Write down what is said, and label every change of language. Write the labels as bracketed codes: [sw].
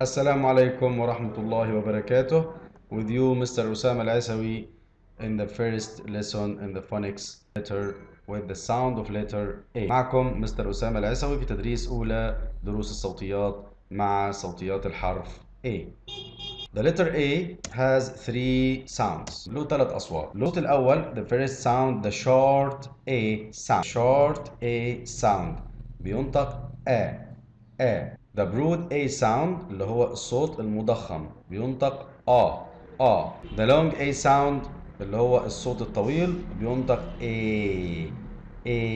[ar] السلام عليكم ورحمة الله وبركاته. [en] With you Mr. Osama Al-Asawi in the first lesson in the phonics letter with the sound of letter A. [ar] معكم مستر أسامة العيسوي في تدريس أولى دروس الصوتيات مع صوتيات الحرف A. [en] The letter A has three sounds. [ar] له ثلاث أصوات. الصوت الأول [en] the first sound the short A sound. Short A sound [ar] بينطق [en] A. The broad A sound [ar] اللي هو الصوت المضخم بينطق A. [en] The long A sound [ar] اللي هو الصوت الطويل بينطق A.